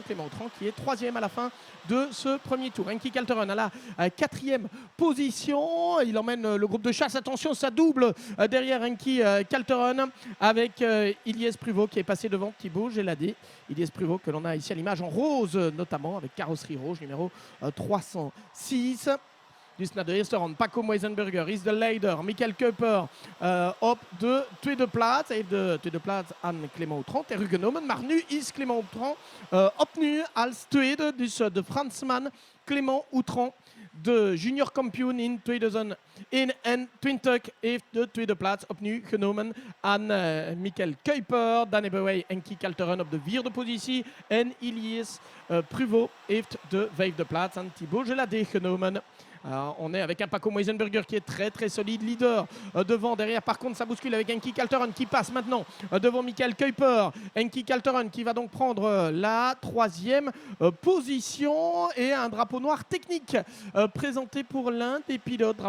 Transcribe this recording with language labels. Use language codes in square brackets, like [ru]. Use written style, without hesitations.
[fr] Clément Outran qui est troisième à la fin de ce premier tour. Anki Kalteren à la quatrième position. Il emmène le groupe de chasse. Attention, ça double derrière Anki Kalteren avec Ilyes Pruvot qui est passé devant Thibaut Géladé. Ilyes Pruvot que l'on a ici à l'image en rose, notamment avec carrosserie rouge, numéro 306. [nl] Dus naar de eerste rond. Paco Weisenberger is de leider. Michael Kuiper op de tweede plaats. Hij heeft de tweede plaats aan Clément Outran teruggenomen. Maar nu is Clément Outran opnieuw als tweede. Dus de Fransman Clément Outran, de junior kampioen in 2021, heeft de tweede plaats opnieuw genomen aan Michael Kuiper. Dan hebben wij Anki Kalteren op de vierde positie. En Ilyes Pruvot heeft de vijfde plaats aan Thibaut Géladé genomen. [fr] On est avec un Paco Weisenberger qui est très très solide, leader devant. Derrière, par contre, ça bouscule avec Anki Kalteren qui passe maintenant devant Michael Kuiper. Anki Kalteren qui va donc prendre la troisième position, et un drapeau noir technique présenté pour l'un des pilotes.